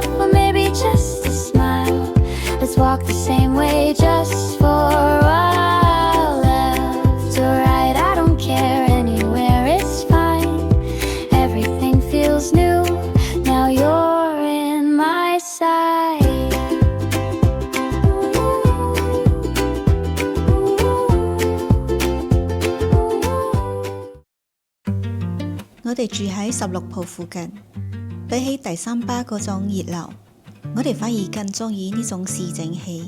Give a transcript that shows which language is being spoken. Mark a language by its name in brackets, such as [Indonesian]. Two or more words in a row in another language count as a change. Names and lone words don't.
[English] Or maybe just a smile? Let's walk the same way just for a while. Left or right, I don't care, anywhere it's fine. Everything feels new, now you're in my sight. [Cantonese] 我哋住喺16鋪附近，比起第三巴嗰種熱鬧，我哋反而更鍾意呢種市井氣。